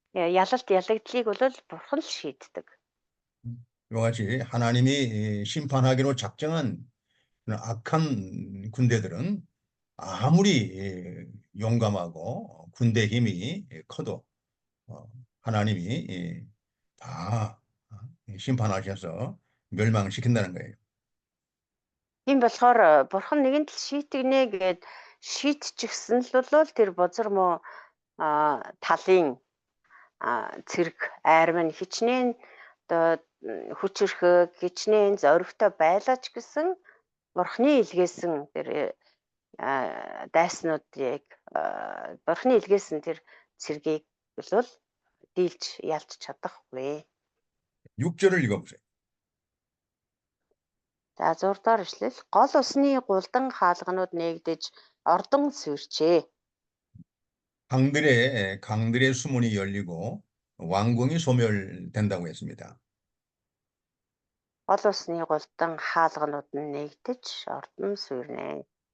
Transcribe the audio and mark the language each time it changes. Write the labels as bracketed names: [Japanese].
[Mongolian] ялагдлыг бол бурхан л шийддэг. [Korean] 이와 같이 하나님이 심판하기로 작정한 악한 군대들은 아무리 용감하고 군대 힘이 커도 하나님이 다 심판하셔서 멸망시킨다는 거예요. [Mongolian] Тийм болохоор бурхан нэгэн л шийтгэнэ гэд шийдчихсэн л бол тэр бозар муу талын цэрэг айрам нь хичнээн одоо хүчрхэг хичнээн зоригтой байлаа ч гэсэн бурхны илгээсэн тэр дайснуудыг бурхны илгээсэн тэр цэргийг бол дийлж ялж чадахгүй. [Korean] 6절을 읽어보세요. [Mongolian] За 6 дахь эшлэл гол усны гулдан хаалганууд нээгдэж ордон сүрчээ. [Korean] 강들의 수문이 열리고 왕궁이 소멸된다고 했습니다. [Mongolian] Гол усны гулдан хаалганууд нь нээгдэж ордон сүрнэ.